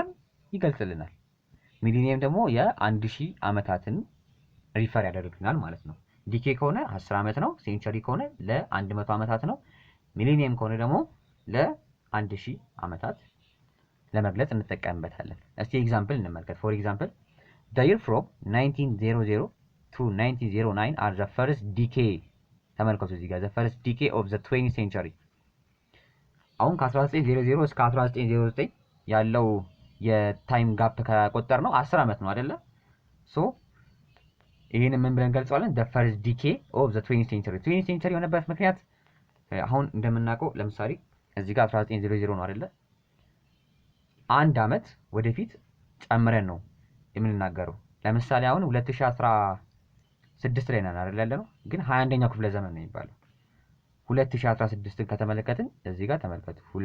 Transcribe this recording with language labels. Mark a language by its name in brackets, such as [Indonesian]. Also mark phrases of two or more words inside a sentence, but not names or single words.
[Amharic] ይገልጽልናል። ሚሊኒየም ደግሞ የ1000 ዓመታትን ሪፈር ያደርግልናል ማለት ነው። ዲኬ ከሆነ 10 ዓመት ነው፣ ሴንቸሪ ከሆነ ለ100 ዓመታት ነው፣ ሚሊኒየም ከሆነ ደግሞ ለ1000 ዓመታት ለመግለጽ እንጠቀምበታለን። እስቲ ኤግዛምፕል [English] እንመልከት። for example the year from 1900 to 1909 are the first decade [Amharic] ተመልከቱ እዚህ ጋር [English] the first decade of the 20th century [Amharic] አሁን ከ1900 እስከ 1909 ያለው [English] time gap [Amharic] ከቆጠር ነው 10 አመት ነው አይደለ ሶ ይሄን ምን ብለን ገልጸዋለን [English] the first decade of the 20th century 20th century [Amharic] የሆነበት ምክንያት አሁን እንደምናውቀው ለምሳሌ እዚህ ጋር 1900 ነው አይደለ አንድ አመት ወደፊት ጨምረን ነው የምንናገረው ለምሳሌ አሁን 2016 ላይ ነን አይደል ያለነው ግን 21ኛው ክፍለ ዘመን ነው የሚባለው 2016ን ከተመለከትን እዚህ ጋር ተመልከቱ